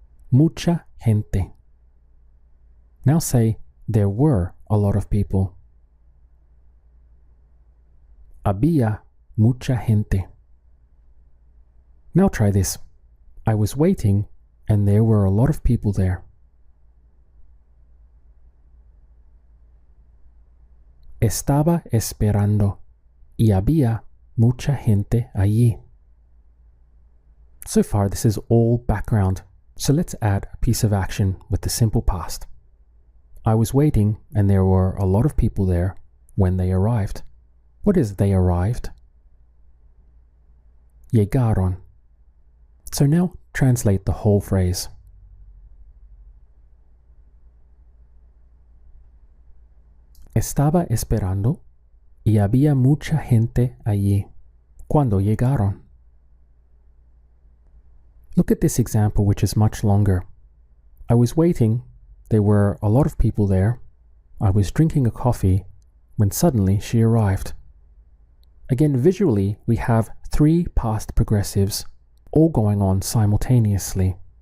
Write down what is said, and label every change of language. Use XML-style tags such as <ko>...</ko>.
<es>Mucha gente.</es> <en>Now say there were a lot of people.</en> <es>Había mucha gente.</es> <en>Now try this. I was waiting and there were a lot of people there.</en> <es>Estaba esperando y había mucha gente allí.</es> <en>So far this is all background, so let's add a piece of action with the simple past. I was waiting and there were a lot of people there when they arrived. What is they arrived? Llegaron. So now translate the whole phrase.</en> <es>Estaba esperando y había mucha gente allí cuando llegaron.</es> <en>Look at this example, which is much longer. I was waiting. There were a lot of people there. I was drinking a coffee when suddenly she arrived. Again, visually, we have three past progressives all going on simultaneously.</en>